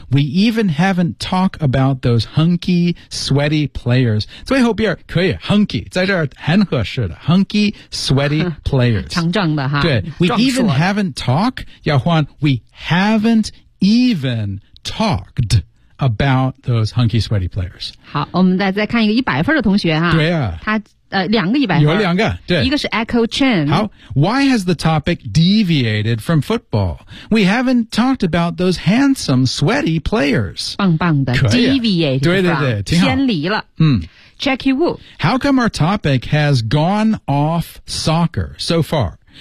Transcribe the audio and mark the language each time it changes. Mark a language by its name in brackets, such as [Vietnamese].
[English] We even haven't talked about those hunky, sweaty players. [Chinese] 最后边可以 hunky 在这儿很合适的 [English] hunky, sweaty players [Chinese] 强壮的哈对 [English] We even haven't talked [Chinese] 要换 [English] We haven't even talked about those hunky, sweaty players [Chinese] 好我们再看一个100分的同学哈对啊两个一百分有两个对一个是 Echo Chen 好 [English] Why has the topic deviated from football? We haven't talked about those handsome sweaty players [Chinese] 棒棒的 deviated 对对对偏离了Jackie Wu [English] How come our topic has gone off soccer so far?